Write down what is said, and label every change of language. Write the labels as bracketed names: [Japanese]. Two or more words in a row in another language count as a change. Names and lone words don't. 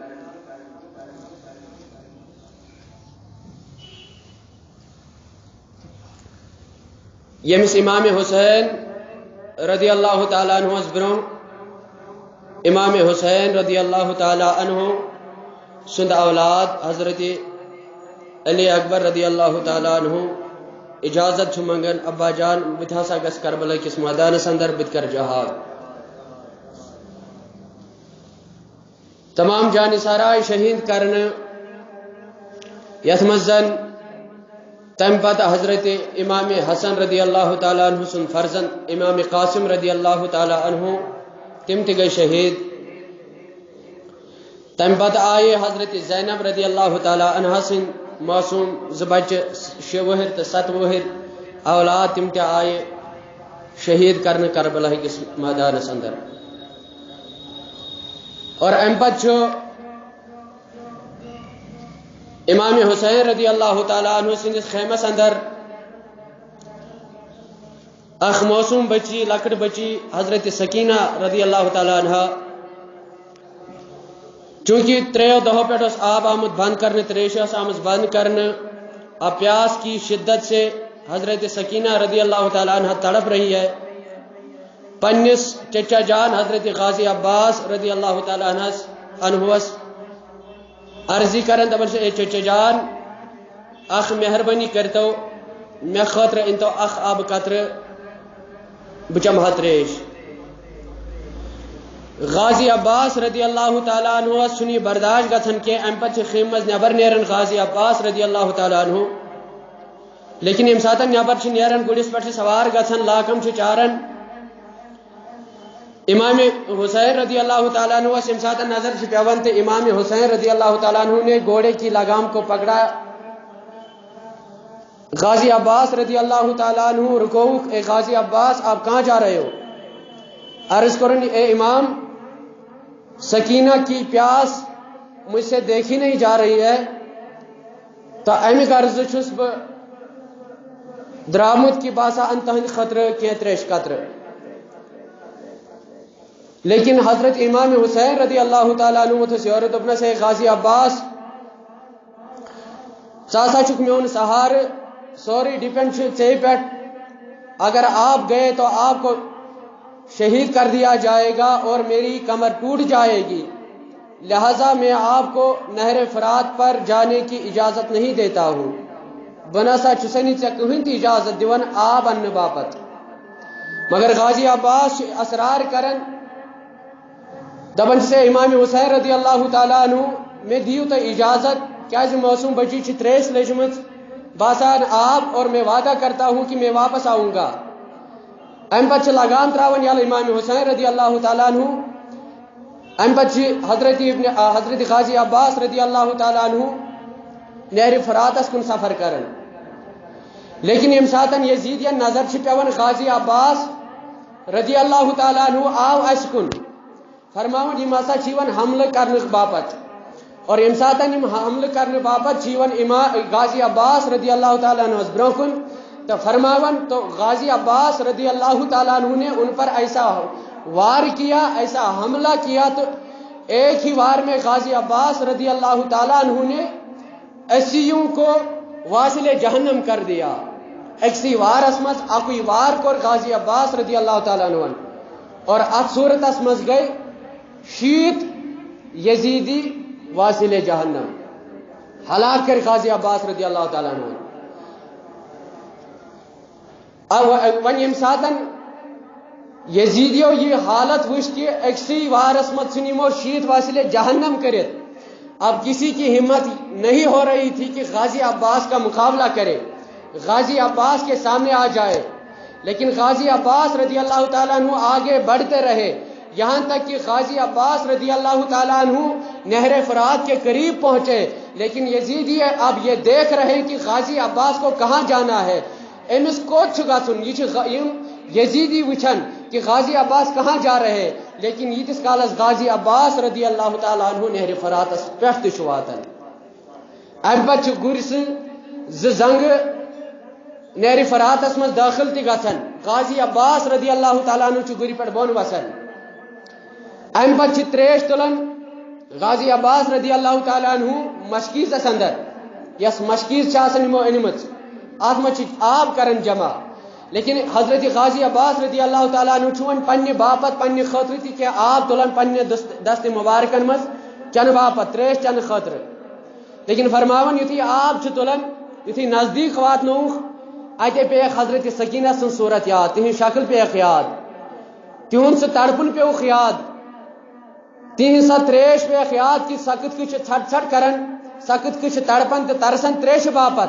[Kashmiri] یمس امام حسین رضی اللہ تعالی عنہ برو امام حسین رضی اللہ تعالی عنہ سند اولاد حضرت علی اکبر رضی اللہ تعالی عنہ اجازت منگن ابا جان بت ہسا گس کربلا کس میدانس اندر بت کر جہاد۔ تمام جان سارائے شہید کرنے یت مزن تم پتہ حضرت امام حسن رضی اللہ تعالی عنہ سن فرزند امام قاسم رضی اللہ تعالی عنہ تم تہ گئی شہید۔ تم پتہ آئے حضرت زینب رضی اللہ تعالی عنہ سن معصوم زبچ 6 وہر تو 7 وہر اولاد تم تہ آئے شہید کرنے کربلا کس میدانس اندر۔ اور ام پتہ امام حسین رضی اللہ تعالی عنہ سندس خیمس اندر اخ معصوم بچی لکٹ بچی حضرت سکینہ رضی اللہ تعالی عنہ، چونکہ 3 دہوں پہ آب آمد بند کرنے، تریش آمد بند کرنے، [Urdu] اب پیاس کی شدت سے حضرت سکینہ رضی اللہ تعالی عنہ تڑپ رہی ہے۔ [Kashmiri] پنس چچا جان حضرت غازی عباس رضی اللہ تعالی عنہ عرضی کرن دپن سے اے چچا جان اخ مہربانی کرتو مے خاطر انتو اخ آب قطر بچم تریش۔ غازی عباس رضی اللہ تعالی عنہ سنی برداشت گھن کی ام پتہ خیمس نبر نیرن غازی عباس رضی اللہ تعالی عنہ، لیکن یم ساتن نبر نیرن گڑس پہ سوار گھن لاکم چارن امام حسین رضی اللہ تعالیٰ عنہ یم ساتن نظر پیون تو امام حسین رضی اللہ تعالیٰ عنہ [Urdu] نے گھوڑے کی لگام کو پکڑا۔ غازی عباس رضی اللہ تعالیٰ عنہ رکو، اے غازی عباس آپ کہاں جا رہے ہو؟ [Kashmiri] عرض کرن اے امام [Urdu] سکینہ کی پیاس مجھ سے دیکھی نہیں جا رہی ہے، [Kashmiri] تو امیک عرض چھس بہ درامت کی باسا ان تہند خطر کی تریش قطر۔ [Urdu] لیکن حضرت امام حسین رضی اللہ تعالیٰ عنہ [Kashmiri] تھس یور دپنس سے غازی عباس ژا چھک میون سہار، سوری ڈپینڈ ژے پہ، [Urdu] اگر آپ گئے تو آپ کو شہید کر دیا جائے گا اور میری کمر ٹوٹ جائے گی، لہذا میں آپ کو نہر فرات پر جانے کی اجازت نہیں دیتا ہوں، [Kashmiri] بناسا چھسنی ژے کہین تہ اجازت دیون آب ان باپت۔ مگر غازی عباس اصرار کرن دپن سے امام حسین رضی اللہ تعالیٰ عنہ میں دیو تو اجازت، کیا معصوم بچی تریش لجمت باسان آپ، [Urdu] اور میں وعدہ کرتا ہوں کہ میں واپس آؤں گا۔ [Kashmiri] ام پتہ لگام تراون یل امام حسین رضی اللہ تعالیٰ عنہ ام پتہ حضرت غازی عباس رضی اللہ تعالیٰ عنہ نہر فراتس کن سفر کرن، لیکن یم ساتن یزیدین نظر پیوان غازی عباس رضی اللہ تعالیٰ عنہ آو اس کن، فرماون یم ہسا چیون حملہ کرنے باپت، اور یم ساتن یم حملہ کرنے باپت چیون غازی عباس رضی اللہ تعالیٰ عنہ برو کن تو فرماون، [Urdu] تو غازی عباس رضی اللہ تعالیٰ عنہ نے ان پر ایسا وار کیا، ایسا حملہ کیا، تو ایک ہی وار میں غازی عباس رضی اللہ تعالیٰ عنہ نے 80 کو واصل جہنم کر دیا. [Kashmiri] ایکسی وار اسمز اکوی وار کور غازی عباس رضی اللہ تعالیٰ عنہ، اور ات صورت اسمز گئی 60 یزیدی واصل جہنم، ہلاک کر غازی عباس رضی اللہ تعالیٰ عنہ. ون یم ساتن یزیدیو یہ حالت وچ کہ ایکسی وارس مت سنیمو 60 واصل جہنم کرت، [Urdu] اب کسی کی ہمت نہیں ہو رہی تھی کہ غازی عباس کا مقابلہ کرے، غازی عباس کے سامنے آ جائے. لیکن غازی عباس رضی اللہ تعالیٰ عنہ آگے بڑھتے رہے، یہاں تک کہ غازی عباس رضی اللہ تعالیٰ عنہ نہر فرات کے قریب پہنچے. لیکن یزیدی اب یہ دیکھ رہے کہ غازی عباس کو کہاں جانا ہے، [Kashmiri] امس کوت گھن، یہ یزیدی وچھن کہ غازی عباس [Urdu] کہاں جا رہے، [Kashmiri] لیکن یتس کالس غازی عباس رضی اللہ تعالیٰ عنہ نہر فراتس پہ واتن. ام پتہ گرس زنگ نہر فراتس مز داخل تہ گژھن، غازی عباس رضی اللہ تعالیٰ عنہ گری پہ بون وسان. ام پتہ تریش تلن غازی عباس رضی اللہ تعالیٰ عنہ مشکیزس اندر، یس مشکیز انمو انمت ات مز آب کرن جمع. لیکن حضرت غازی عباس رضی اللہ تعالیٰ عنہ چھون پنہ باپت پنہ خاطر تہ کہ آب تلان پنہ دست مبارکن مز چن باپت تریش چن خاطر. لیکن فرماون یتھی آب تلان یتھی نزدیک واتنوک اتے پیخ حضرت سکینہ سن صورت یاد، تہن شکل پیخ یاد، تہن سہ تڑپن پیوخ یاد، تہن سا تریش پیخ یاد کہ سخت کچھ ژھٹ ژھٹ کرن، سخت کچھ تڑپن تو ترسن تریش باپت.